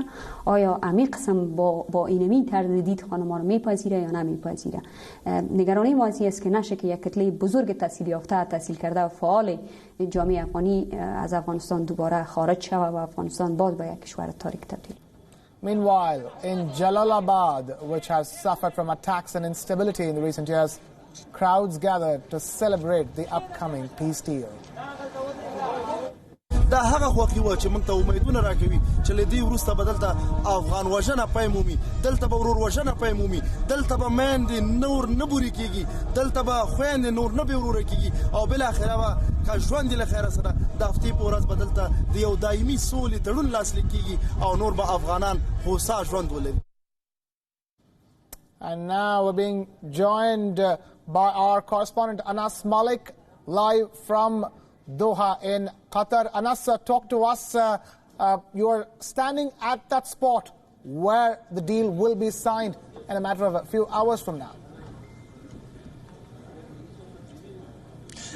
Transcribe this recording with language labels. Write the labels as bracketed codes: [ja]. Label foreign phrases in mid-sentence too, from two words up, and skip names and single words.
[fa] آیا عمیق قسم با اینمی طرز دید خانم‌ها رو میپذیره یا نمیپذیره؟ نگرانی واضحی است که نشه که یک کتله بزرگ تحصیل یافته، تحصیل کرده و فعال جامعه افغانی از افغانستان دوباره خارج شود و افغانستان باز به یک کشور تاریک تبدیل. [en] Meanwhile, in Jalalabad, which has suffered from attacks and instability in the recent years, crowds gathered to celebrate the upcoming peace deal. [ps] دا هغه خوخي و چې موږ ته امیدونه راکوي چې له دې وروسته به دلته افغان وژنه پای مومي، دلته به ورور وژنه پای مومي، دلته به میندې نور نه بوري کېږي، دلته به خویندې نور نه بېوروره کېږي، او بالاخره به که ژوند یې له خیره سره د هفتې په ورځ به دلته د یو دایمي سولې تړون لاسلیک کېږي او نور به افغانان هوسا ژوند ولري. [en] And now we're being joined by our correspondent Anas Malik, live from Doha in Qatar. Anas, talk to us. You are standing at that spot where the deal will be signed in a matter of a few hours from now.